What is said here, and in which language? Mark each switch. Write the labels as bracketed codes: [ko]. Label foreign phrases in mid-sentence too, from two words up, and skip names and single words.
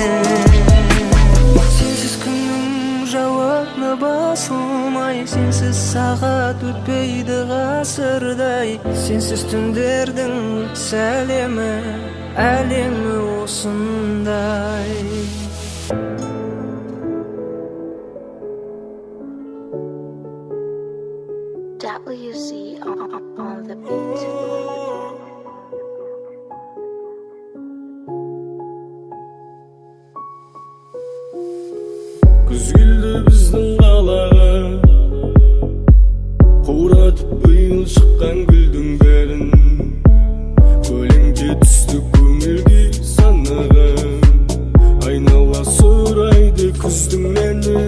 [kk] Сенсіз күннің жауыны басылмай, сенсіз сағат өтпейді ғасырдай. Сенсіз түндердің сәлемі, әлемі осындай. [en] WC on the beat. [kk] Күз келді біздің қалаға, қуратып биыл шыққан гүлдің бәрін. Көлеңке түсті көңілге санаған, айнала сұрайды күздің әнін.